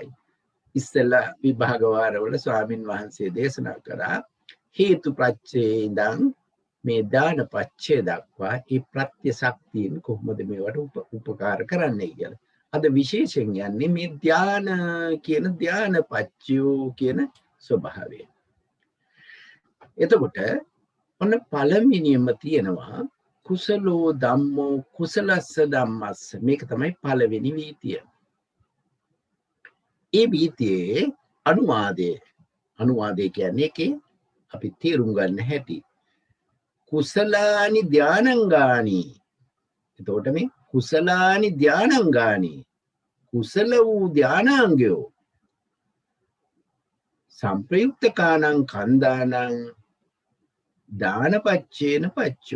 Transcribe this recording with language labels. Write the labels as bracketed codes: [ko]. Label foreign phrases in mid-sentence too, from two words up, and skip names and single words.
[si] ඉස්සෙල්ලා විභාග වාරවල ස්වාමින් වහන්සේ දේශනා කරා හේතු ප්‍රත්‍යයේ ඉඳන් මේ ධානපච්චය දක්වා මේ ප්‍රත්‍ය ශක්තියෙන් කොහොමද මේවට උපකාර කරන්නේ කියලා. අද විශේෂයෙන් යන්නේ මේ ධාන කියන ධානපච්චයෝ කියන ස්වභාවය. එතකොට ඔන්න පළවෙනියම තියෙනවා [pi] කුසලෝ ධම්මෝ කුසලස්ස ධම්මස්ස. [si] මේක තමයි පළවෙනි වීතිය. ඒ වීතියේ අනුවාදය කියන්නේ ඒකේ අපි තේරුම් ගන්න හැටි. [pi] කුසලානි ධානංගානි. [si] එතකොට මේ [pi] කුසලානි ධානංගානි, [si] කුසල වූ ධානාංගයෝ [pi] සම්ප්‍රයුක්තකානං කන්දානං දානපච්චේන පච්චෝ.